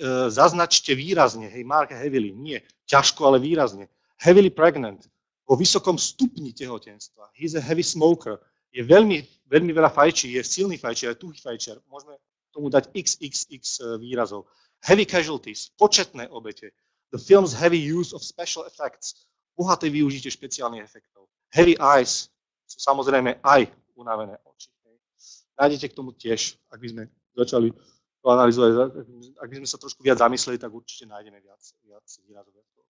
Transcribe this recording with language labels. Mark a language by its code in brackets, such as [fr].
[sk] Zaznačte výrazne. [en] Mark heavily. [sk] Nie ťažko, ale výrazne. [en] Heavily pregnant. [sk] Po vysokom stupni tehotenstva. [en] He's a heavy smoker. [sk] Je veľmi veľa fajčí. Je silný fajčiar, je tuhý fajčiar. Môžeme tomu dať xxx výrazov. [en] Heavy casualties. [sk] Početné obete. [en] The film's heavy use of special effects. [sk] Bohaté využitie špeciálnych efektov. [en] Heavy eyes [sk] sú samozrejme aj unavené oči. Nájdete k tomu tiež, ak by sme začali to analyzovať, ak by sme sa trošku viac zamysleli, tak určite nájdeme viac výrazov.